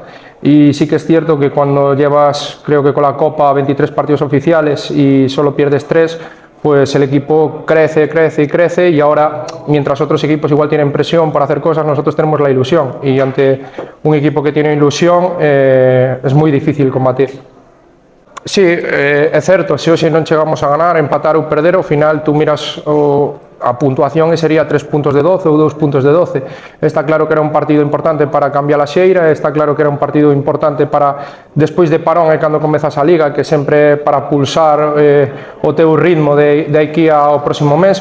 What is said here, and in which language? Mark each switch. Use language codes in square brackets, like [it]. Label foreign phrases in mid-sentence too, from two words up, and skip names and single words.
[es] Y sí que es cierto que cuando llevas, creo que con la Copa, 23 partidos oficiales y solo pierdes 3, pues el equipo crece, crece y crece, y ahora, mientras otros equipos igual tienen presión por hacer cosas, nosotros tenemos la ilusión. Y ante un equipo que tiene ilusión, es [gl] moi difícil [es] combatir. [gl] Sí, é certo, se hoxe non chegamos a ganar, empatar ou perder, ao final tú miras a puntuación e sería 3 puntos de 12 ou 2 puntos de 12. Está claro que era un partido importante para cambiar a xeira, está claro que era un partido importante para, despois de parón e cando comezas a Liga, que sempre para pulsar o teu ritmo de aquí ao próximo mes.